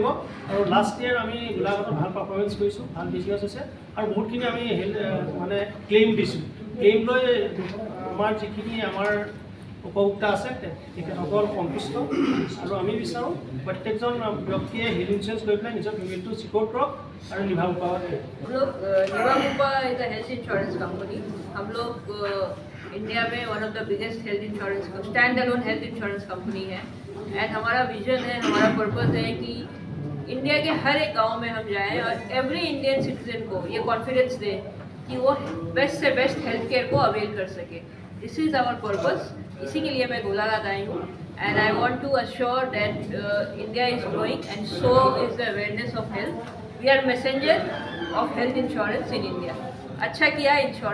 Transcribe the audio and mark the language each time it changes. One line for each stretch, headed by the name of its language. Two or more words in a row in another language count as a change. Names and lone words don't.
Assamese: আৰু
English: last year
Assamese: আমি গোলাঘাটত ভাল পাৰফৰ্মেঞ্চ কৰিছোঁ, ভাল বিজনেছ হৈছে আৰু বহুতখিনি আমি মানে ক্লেইম দিছোঁ। ক্লেইম লৈ আমাৰ যিখিনি আমাৰ উপভোক্তা আছে তেখেতসকল সন্তুষ্ট। আৰু আমি বিচাৰোঁ প্ৰত্যেকজন ব্যক্তিয়ে
English: health insurance
Assamese: লৈ পেলাই নিজৰ ফেমিলিটো ছিকিউৰ কৰক আৰু নিভাৰপা
English: Nivamupa is a health insurance company.
Hindi: हम लोग इंडिया में
English: one of the biggest health insurance stand alone health insurance company
Hindi: है। एंड हमारा विजन है, हमारा पर्पस है कि इंडिया के हर एक गांव में हम जाएं और
English: every Indian citizen
Hindi: को ये कॉन्फिडेंस दें कि वो बेस्ट से बेस्ट
English: health care
Hindi: को अवेल कर सके।
English: This is our purpose.
Hindi: इसी के लिए मैं गोलाघाट आई हूँ।
English: And I want to assure that India is growing and so is the awareness of health. We are messenger of health insurance in India.
Hindi: अच्छा किया इंश्योरेंस